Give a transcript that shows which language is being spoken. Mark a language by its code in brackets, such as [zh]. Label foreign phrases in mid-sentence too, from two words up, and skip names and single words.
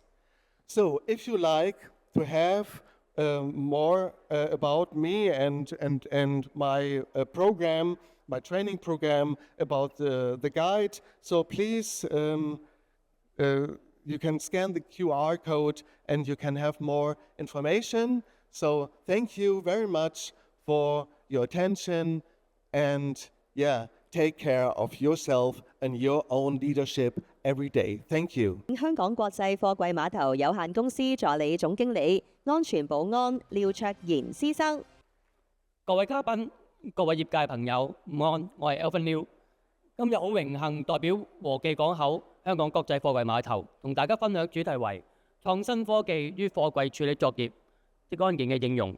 [en] So if you like to have more about me and my program, my training program about the guide, so please you can scan the QR code and you can have more information. So thank you very much for your attention, and take care of yourself and your own leadership every day. Thank you. [yue] 香港國際貨櫃碼頭有限公司助理總經理、安全保安廖卓賢先生。各位嘉賓、各位業界朋友，午安，我係 Alvin Liu。今日好榮幸代表和記港口香港國際貨櫃碼頭同大家分享主題為創新科技於貨櫃處理作業職安健嘅應用。